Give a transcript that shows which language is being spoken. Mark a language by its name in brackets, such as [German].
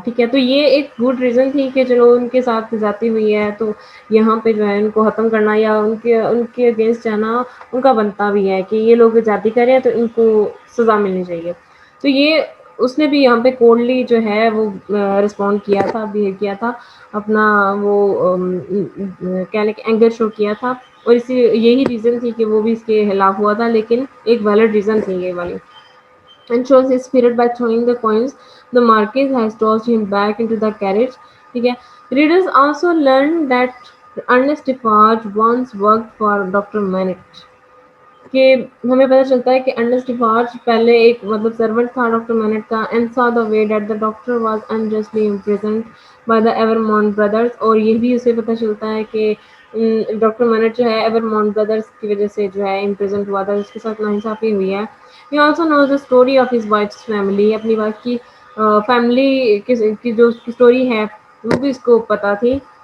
[Urdu] ٹھیک ہے. تو یہ ایک گڈ ریزن تھی کہ چلو ان کے ساتھ زیادتی ہوئی ہے تو یہاں پہ جو ہے ان کو ختم کرنا یا ان کے اگینسٹ جانا ان کا بنتا بھی ہے کہ یہ لوگ زیادتی کریں ہیں تو ان کو سزا ملنی چاہیے. تو یہ اس نے بھی یہاں پہ کولڈلی جو ہے وہ رسپونڈ کیا تھا، بہیو کیا تھا، اپنا وہ کہنے کہ اینگر شو کیا تھا، اور یہی ریزن تھی کہ وہ بھی اس کے خلاف ہوا تھا، لیکن ایک ویلڈ ریزن تھی یہ والی. [English] And shows his spirit by throwing the coins. The Marquis has tossed him back into the carriage. [Urdu] ٹھیک ہے. [English] Readers also learn that Ernest Defarge once worked for Dr. Manette. [Urdu] کہ ہمیں پتہ چلتا ہے کہ ارنسٹ ڈیفارج پہلے ایک مطلب سرونٹ تھا ڈاکٹر مینٹ کا. [English] And saw the way that the doctor was unjustly imprisoned by the Evermont brothers. [Urdu] اور یہ بھی اسے پتہ چلتا ہے کہ ڈاکٹر مینٹ جو ہے ایورمونٹ بردرس کی وجہ سے جو ہے امپریزنٹ ہوا تھا، اس کے ساتھ ناانصافی ہوئی ہے. [English] He also knows the story of his wife's family. [Urdu] اپنی وائف کی فیملی کی جو اسٹوری ہے وہ بھی اس کو پتہ تھی.